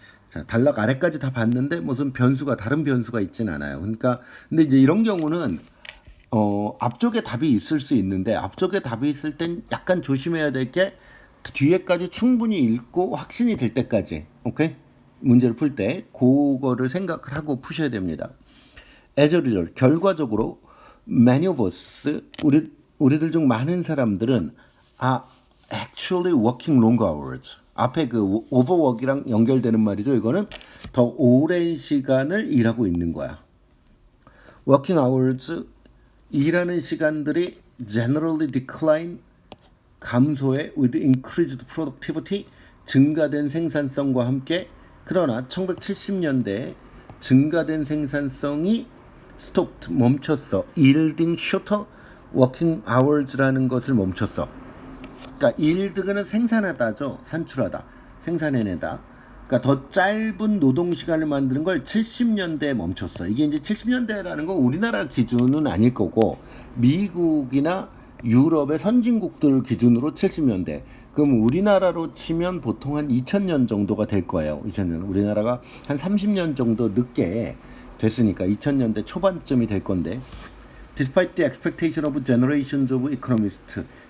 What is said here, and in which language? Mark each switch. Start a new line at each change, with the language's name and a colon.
Korean: 자, 단락 아래까지 다 봤는데 무슨 다른 변수가 있진 않아요. 그러니까 근데 이제 이런 경우는 앞쪽에 답이 있을 수 있는데 앞쪽에 답이 있을 땐 약간 조심해야 될 게 뒤에까지 충분히 읽고 확신이 될 때까지. 오케이? 문제를 풀 때 그거를 생각을 하고 푸셔야 됩니다.
English: as a result,
Korean: 결과적으로
English: many of us
Korean: 우리들 중 많은 사람들은
English: are actually working long hours.
Korean: 앞에 그 overwork이랑 연결되는 말이죠. 이거는 더 오랜 시간을 일하고 있는 거야.
English: working hours
Korean: 일하는 시간들이
English: generally decline
Korean: 감소해
English: with increased productivity
Korean: 증가된 생산성과 함께 그러나 1970년대에 증가된 생산성이
English: stopped
Korean: 멈췄어.
English: yielding shorter working hours
Korean: 라는 것을 멈췄어. 그러니까 yield는 생산하다죠. 산출하다. 생산해내다. 그러니까 더 짧은 노동 시간을 만드는 걸 70년대에 멈췄어. 이게 이제 70년대라는 건 우리나라 기준은 아닐 거고 미국이나 유럽의 선진국들 기준으로 70년대. 그럼 우리나라로 치면 보통 한 2000년 정도가 될 거예요. 2000년. 우리나라가 한 30년 정도 늦게 됐으니까 2000년대 초반쯤이 될 건데.
English: Despite the expectation of generations of economists.